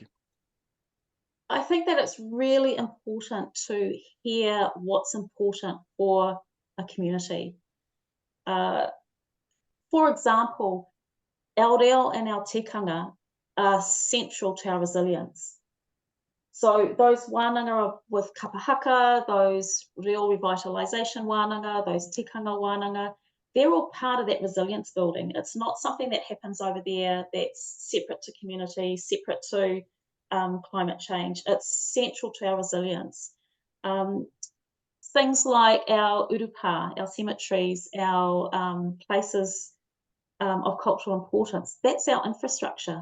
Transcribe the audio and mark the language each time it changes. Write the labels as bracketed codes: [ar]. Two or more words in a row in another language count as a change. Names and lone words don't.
[en] I think that it's really important to hear what's important for a community. For example, our reo and our tikanga are central to our resilience. So those wānanga with kapahaka, those reo revitalisation wānanga, those [mi] tikanga wānanga, [en] they're all part of that resilience building. It's not something that happens over there that's separate to community, separate to climate change. It's central to our resilience. Things like our urupa, our cemeteries, our places of cultural importance, that's our infrastructure.